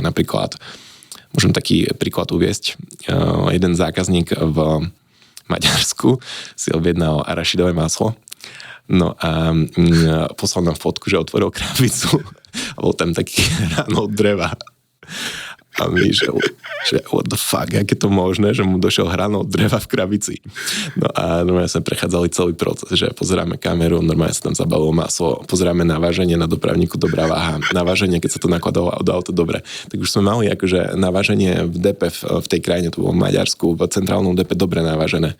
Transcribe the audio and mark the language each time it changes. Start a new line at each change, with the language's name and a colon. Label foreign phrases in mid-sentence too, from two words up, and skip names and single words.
Slovak: Napríklad, môžem taký príklad uviesť. Jeden zákazník v Maďarsku si objednal arašidové maslo. No a poslal nám fotku, že otvoril krabicu a bol tam taký hranol dreva. A my, že
English: what the fuck,
Slovak: jak je to možné, že mu došiel hranol dreva v krabici. No a normálne sme prechádzali celý proces, že pozeráme kameru, normálne sa tam zabalilo maslo, pozeráme naváženie na dopravníku, dobrá váha, naváženie, keď sa to nakladalo od auto, dobre. Tak už sme mali akože naváženie v DP v tej krajine, to bolo v Maďarsku, v centrálnom DP dobre navážené.